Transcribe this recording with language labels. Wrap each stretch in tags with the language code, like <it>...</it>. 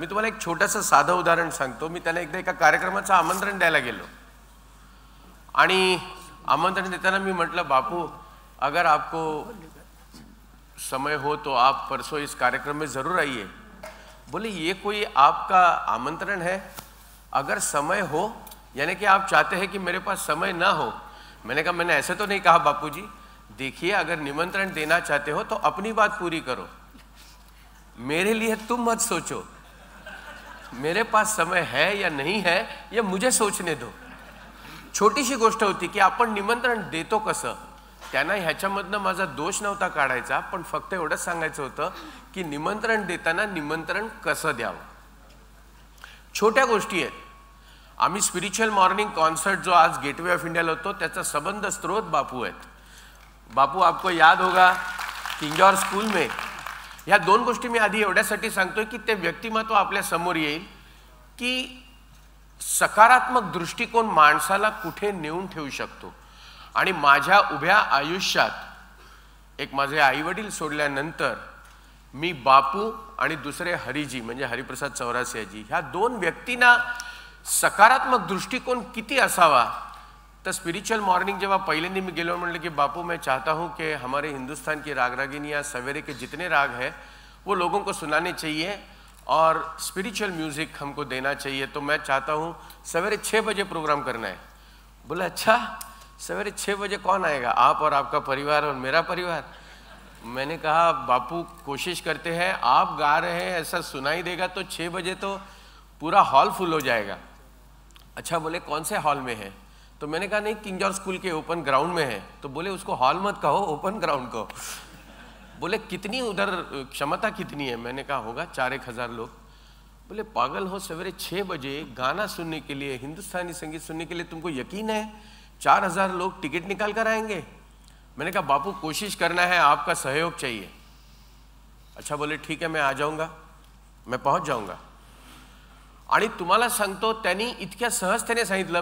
<mr>मी तुम्हाला एक छोटंसं साधं उदाहरण सांगतो। मी त्यांना एकदा एका कार्यक्रमाचं आमंत्रण द्यायला गेलो आणि आमंत्रण देताना मी म्हटलं, बापू</mr> <hi>अगर आपको समय हो तो आप परसों इस कार्यक्रम में ज़रूर आइए। बोले ये कोई आपका आमंत्रण है? अगर समय हो यानी कि आप चाहते हैं कि मेरे पास समय ना हो? मैंने कहा मैंने ऐसे तो नहीं कहा बापूजी, देखिए अगर निमंत्रण देना चाहते हो तो अपनी बात पूरी करो, मेरे लिए तुम मत सोचो, मेरे पास समय है या नहीं है ये मुझे सोचने दो।</hi> <mr>छोटीशी गोष्ट होती की आपण निमंत्रण देतो कसं, त्यांना ह्याच्यामधनं माझा दोष नव्हता काढायचा, पण फक्त एवढंच सांगायचं होतं की निमंत्रण देताना निमंत्रण कसं द्यावं। छोट्या गोष्टी आहेत। आम्ही स्पिरिच्युअल मॉर्निंग कॉन्सर्ट जो आज गेटवे ऑफ इंडियाला होतो त्याचा संबंध स्रोत बापू आहेत। बापू</mr> <hi>आपको याद होगा किंजौर स्कूल में,</hi> <mr>ह्या 2 गोष्टी मी आधी एवढ्यासाठी सांगतोय की ते व्यक्तिमत्व आपल्या समोर येईल की सकारात्मक दृष्टिकोन माणसाला कुठे नेऊन ठेवू शकतो। आणि माझ्या उभ्या आयुष्यात एक माझे आईवडील सोडल्यानंतर मी बापू आणि दुसरे हरिजी म्हणजे हरिप्रसाद चौरासियाजी ह्या 2 व्यक्तींना सकारात्मक दृष्टिकोन किती असावा। तर स्पिरिच्युअल मॉर्निंग जेव्हा पहिल्यांदा मी गेलो म्हटलं की</mr> <hi>बापू मैं चाहता हूँ कि हमारे हिंदुस्तान की राग रागिनियाँ सवेरे के जितने राग हैं वो लोगों को सुनाने चाहिए और स्पिरिचुअल म्यूज़िक हमको देना चाहिए, तो मैं चाहता हूँ सवेरे 6 बजे प्रोग्राम करना है। बोला अच्छा सवेरे 6 बजे कौन आएगा? आप और आपका परिवार और मेरा परिवार। मैंने कहा बापू कोशिश करते हैं, आप गा रहे हैं ऐसा सुनाई देगा तो 6 बजे तो पूरा हॉल फुल हो जाएगा। अच्छा बोले कौन से हॉल में है? तो मैंने कहा नहीं, किंग जॉर्ज स्कूल के ओपन ग्राउंड में है। तो बोले उसको हॉल मत कहो, ओपन ग्राउंड कहो। बोले कितनी उधर क्षमता कितनी है? मैंने कहा होगा 4-1 हज़ार लोग। बोले पागल हो, सवेरे 6 बजे गाना सुनने के लिए, हिंदुस्तानी संगीत सुनने के लिए तुमको यकीन है 4,000 लोग टिकट निकाल कर आएंगे? मैंने कहा बापू कोशिश करना है, आपका सहयोग चाहिए। अच्छा, बोले ठीक है, मैं आ जाऊंगा, मैं पहुंच जाऊंगा।</hi> <mr>आणि तुम्हाला सांगतो, त्यांनी इतक्या सहजतेने सांगितलं।</mr>